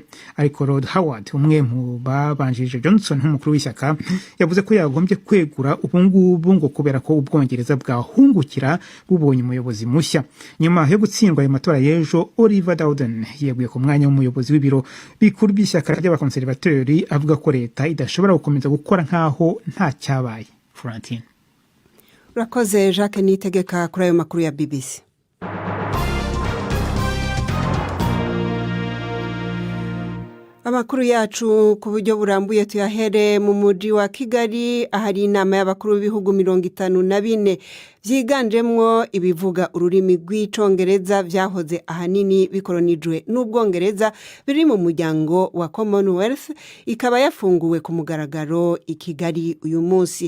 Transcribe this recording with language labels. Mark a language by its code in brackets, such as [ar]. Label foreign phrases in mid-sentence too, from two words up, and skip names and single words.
[rw] Ariko Rod Howard umwe mu babanjirije Johnson nk'umukuru w'ishyaka yavuze ko yagombye kwegura ubungubu ngo kubera ko Ubwongereza bwahungukira bubonye umuyobozi mushya. Nyuma yo gutsindwa ayo matora y'ejo, Oliver Dowden yeguye ku mwanya w'umuyobozi w'ibiro bikuru by'ishyaka ry'abakonservatori avuga ko leta idashobora gukomeza gukora nk'aho nta cyabaye. Florentine urakoze Jacques Nitegeka kuri ayo makuru ya BBC. Amakuru yacu ku buryo burambuye tuyahere mu mujyi wa Kigali ahari inama y'abakuru b'ibihugu 54 byiganjemwo ibivuga ururimi rw'icongereza byahoze ahanini bikolonijwe n'Ubwongereza biri mu muryango wa Commonwealth, ikaba yafunguwe ku mugaragaro i Kigali uyu munsi.